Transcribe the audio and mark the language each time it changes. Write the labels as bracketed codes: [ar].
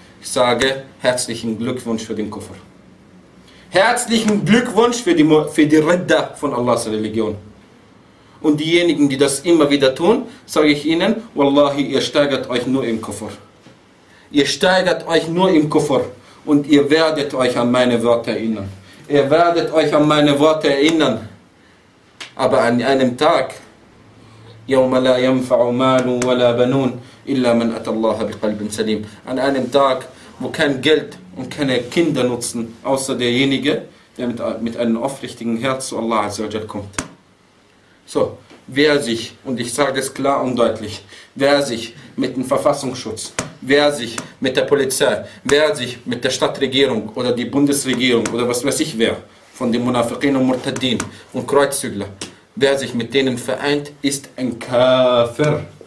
[de] Ich sage herzlichen Glückwunsch für den Kuffer. Herzlichen Glückwunsch für die Redda von Allahs Religion. Und diejenigen, die das immer wieder tun, sage ich ihnen: Wallahi, ihr steigert euch nur im Kuffer. Ihr steigert euch nur im Kuffer und ihr werdet euch an meine Worte erinnern. Ihr werdet euch an meine Worte erinnern. Aber an einem Tag, [ar] يَوْمَ لَا يَنْفَعُ مَالٌ وَلَا بَنُونَ إِلَّا مَنْ أَتَى اللَّهَ بِقَلْبٍ سَلِيمٍ. [de] An einem Tag, wo kein Geld und keine Kinder nutzen, außer derjenige, der mit einem aufrichtigen Herz zu Allah kommt. So, wer sich, und ich sage es klar und deutlich, wer sich mit dem Verfassungsschutz, wer sich mit der Polizei, wer sich mit der Stadtregierung oder die Bundesregierung oder was weiß ich wer, von den Munafiqin und Murtadin und Kreuzzügler, wer sich mit denen vereint, ist ein Kafir.